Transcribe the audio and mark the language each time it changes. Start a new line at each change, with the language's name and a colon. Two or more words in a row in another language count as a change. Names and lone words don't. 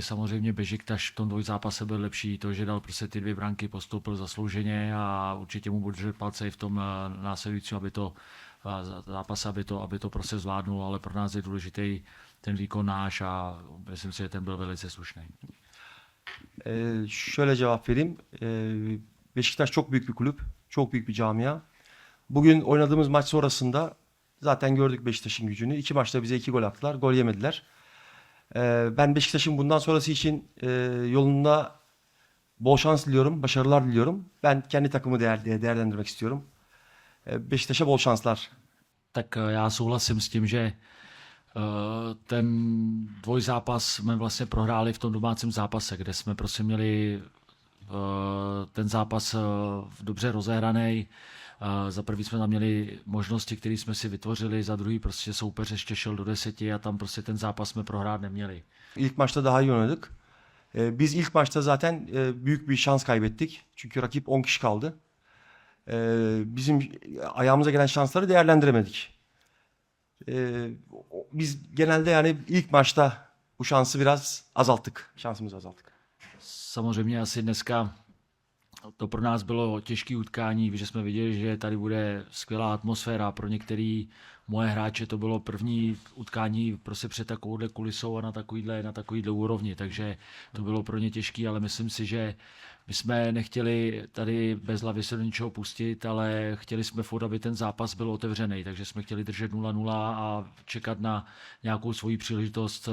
Czech: Samozřejmě Beşiktaş v tom dvojzápase byl lepší, to, že dal prostě ty 2 branky, postoupil zaslouženě a určitě mu budu držet palce i v tom následujícím, aby to zápase, aby to prostě zvládnul, ale pro nás je důležitý ten výkon náš a myslím si, že ten byl velice slušný.
Turkish: Şöyle cevap vereyim. Beşiktaş çok büyük bir kulüp, çok büyük bir camia. Bugün oynadığımız maç sonrasında zaten gördük Beşiktaş'ın gücünü. 2 maçta bize 2 gol attılar, gol yemediler. Ben Beşiktaş'ın bundan sonrası için yolunda bol şans diliyorum, başarılar diliyorum. Ben kendi takımı değerlendirmek istiyorum. Beşiktaş'a bol şanslar.
Czech: Tak já souhlasím s tím, že ten dvojzápas jsme vlastně prohráli v tom domácím zápase, kde jsme prostě měli ten zápas dobře rozehraný. Za prvý jsme tam měli možnosti, které jsme si vytvořili, za druhý prostě soupeř ještě šel do 10 a tam prostě ten zápas jsme prohrát neměli.
Turkish: İlk maçta daha iyi oynadık. Biz ilk maçta zaten büyük bir şans kaybettik. Çünkü rakip 10 kişi kaldı. Bizim ayağımıza gelen şansları değerlendiremedik. Biz genelde yani ilk maçta bu şansı biraz azalttık. Şansımızı azalttık.
Czech: Samozřejmě asi dneska to pro nás bylo těžké utkání, že jsme viděli, že tady bude skvělá atmosféra. Pro některé moje hráče to bylo první utkání prostě před takovouhle kulisou a na takovýhle úrovni, takže to bylo pro ně těžké, ale myslím si, že my jsme nechtěli tady bez hlavy se do ničeho pustit, ale chtěli jsme furt, aby ten zápas byl otevřený, takže jsme chtěli držet 0-0 a čekat na nějakou svoji příležitost.